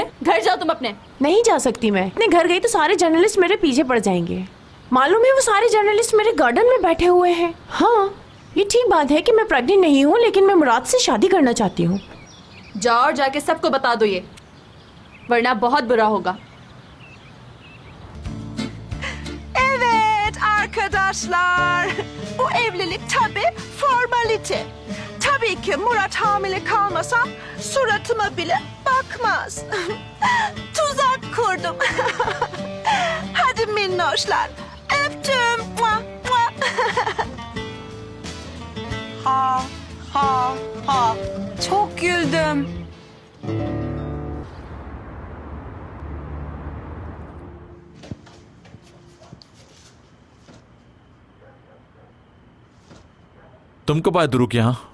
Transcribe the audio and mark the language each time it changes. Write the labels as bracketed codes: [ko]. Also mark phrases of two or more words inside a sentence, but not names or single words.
[ur] گھر جاؤ تم اپنے۔ نہیں جا سکتی میں. اپنے گھر گئی تو سارے جرنلسٹ میرے پیچھے پڑ جائیں گے۔ معلوم ہے وہ سارے جرنلسٹ میرے گارڈن میں بیٹھے ہوئے ہیں. ہاں، یہ ٹھیک بات ہے کہ میں پریگننٹ نہیں ہوں، لیکن میں مراد سے شادی کرنا چاہتی ہوں. جاؤ اور جا کے سب کو بتا دو یہ، ورنہ بہت برا ہوگا. [tr] Evet arkadaşlar, bu evlilik tabii formalite. Tabii ki Murat hamile kalmasa suratıma bile bakmaz. Tuzak kurdum. Hadi minnoşlar, öptüm. Mua, mua. Ha ha ha. Çok güldüm. [ur] تم کب آئے دورک یہاں?